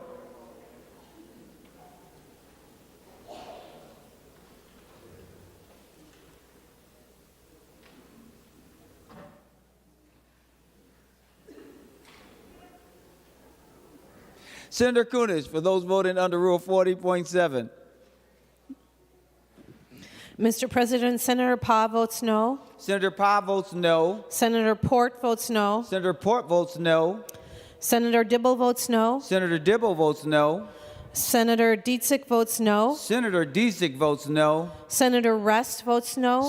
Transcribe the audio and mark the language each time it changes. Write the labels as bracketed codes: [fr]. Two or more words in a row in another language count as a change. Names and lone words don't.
[en] Senator Kunesh, for those voting under Rule 40.7. Mr. President, Senator Pa votes no. Senator Pa votes no. Senator Port votes no. Senator Port votes no. Senator Dibble votes no. Senator Dibble votes no. Senator Dietzig votes no. Senator Dietzig votes no. Senator Rest votes no.